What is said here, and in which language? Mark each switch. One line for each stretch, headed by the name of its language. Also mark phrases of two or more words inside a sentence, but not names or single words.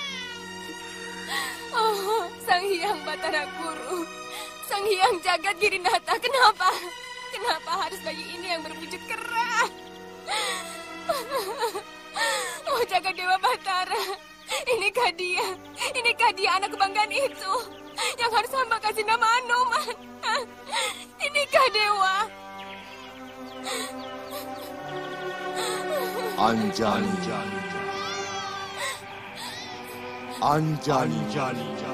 Indonesian: Oh, Sang Hyang Batara Guru, Sang Hyang Jagat Girinata, kenapa? Kenapa harus bayi ini yang berwujud kera? Oh, jagat Dewa Batara, inikah dia anak kebanggaan itu yang harus hamba kasih nama Anoman? Inikah Dewa? Anjani. Anjani. Anjani.